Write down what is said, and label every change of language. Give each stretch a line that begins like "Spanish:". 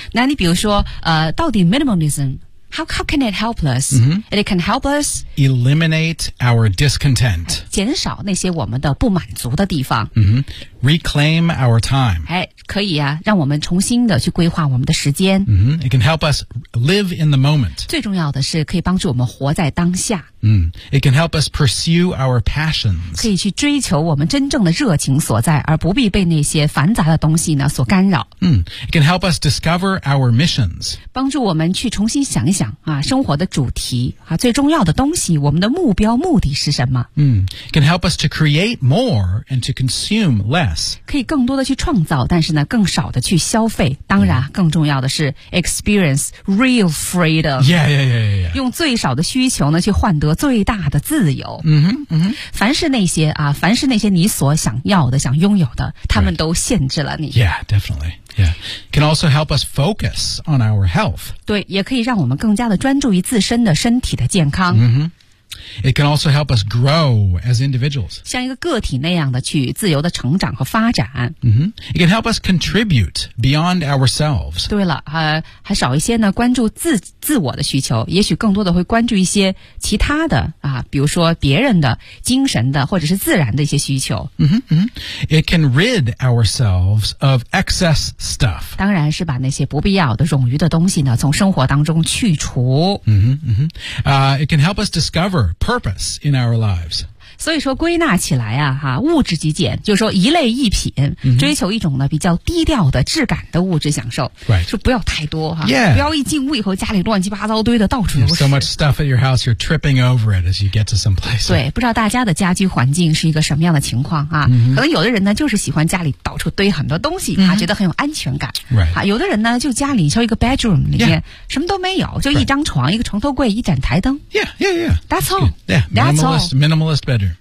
Chinese: 那你比如说到底
English: minimalismHow can it help us?、 Mm-hmm. It can help us eliminate our discontent.
Chinese: 减少那些我们的不满足的地方、
English: mm-hmm. Reclaim our time.
Chinese: 哎，可以啊，让我们重新的去规划我们的时间、
English: mm-hmm. It can help us live in the moment.
Chinese: 最重要的是可以帮助我们活在当下、
English: mm-hmm. It can help us pursue our passions.
Chinese: 可以去追求我们真正的热情所在而不必被那些繁杂的东西呢所干扰、
English: mm-hmm. It can help us discover our missions.
Chinese: 帮助我们去重新想一想啊，生活的主题啊，最重要的东西，我们的目标目的是什么？
English: 嗯 ，can help us to create more and to consume less.
Chinese: 可以更多的去创造，但是呢，更少的去消费。当然，
English: yeah.
Chinese: 更重要的是
English: experience real freedom. Yeah, yeah, yeah, yeah.
Chinese: 用最少的需求呢，去换得最大的自由。嗯哼，嗯，凡是那些啊，凡是那些你所想要的、想拥有的，他们都限制了你。
English: Right. Yeah, definitely. Yeah, can also help us focus on our health.
Chinese: 对，也可以让我们更加的专注于自身的身体的健康。
English: Mm-hmm. It can also help us grow as individuals.
Chinese: 像一个个体那样的去自由的成长和发展。
English: Mm-hmm. It can help us contribute beyond ourselves.
Chinese: 对了，还少一些呢，关注自我的需求，也许更多的会关注一些其他的啊，比如说别人的精神的或者是自然的一些需求。
English: Mm-hmm, mm-hmm. It can rid ourselves of excess stuff.
Chinese: 当然是把那些不必要的冗余的东西呢从生活当中去除。
English: Mm-hmm, mm-hmm. It can help us discover purpose in our lives.
Chinese: 所以说归纳起来啊哈、啊、物质极简就是说一类一品、
English: mm-hmm.
Chinese: 追求一种呢比较低调的质感的物质享受。
English: Right.
Chinese: 就不要太多哈、啊。
English: Yeah.
Chinese: 不要一进屋以后家里乱七八糟堆的到处都是。
English: So much stuff at your house, you're tripping over it as you get to some place.
Chinese: 对不知道大家的家居环境是一个什么样的情况啊、
English: mm-hmm.
Chinese: 可能有的人呢就是喜欢家里到处堆很多东西、
English: mm-hmm.
Chinese: 啊觉得很有安全感。
English: Right.
Chinese: 啊有的人呢就家里就一个 bedroom 里面、
English: yeah.
Chinese: 什么都没有就一张床、一个床头柜一盏台灯。
English: Yeah, yeah, yeah. That's all. Yeah, that's all. Minimalist bedroom.